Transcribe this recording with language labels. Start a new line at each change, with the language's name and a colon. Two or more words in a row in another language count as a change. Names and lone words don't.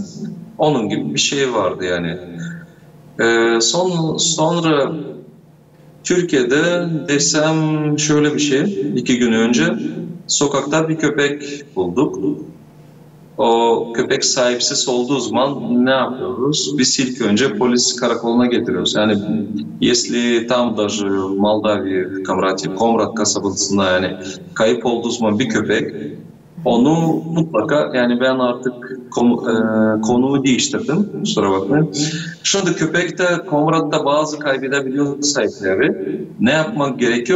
Turkish: Onun gibi bir şey vardı yani. Sonra Türkiye'de desem şöyle bir şey, 2 gün önce sokakta bir köpek bulduk. O köpek sahipsiz olduğu zaman ne yapıyoruz? Biz ilk önce polis karakoluna getiriyoruz.
Russian: Yani если там даже в Молдавии,
Turkish: Komrat kasabasında yani kayıp olduğu zaman bir köpek, onu mutlaka, yani ben artık konuyu değiştirdim, kusura bakmayın. Şimdi köpekte, Komrat'ta bazı kaybedebiliyor sahipleri. Ne yapmak gerekiyor?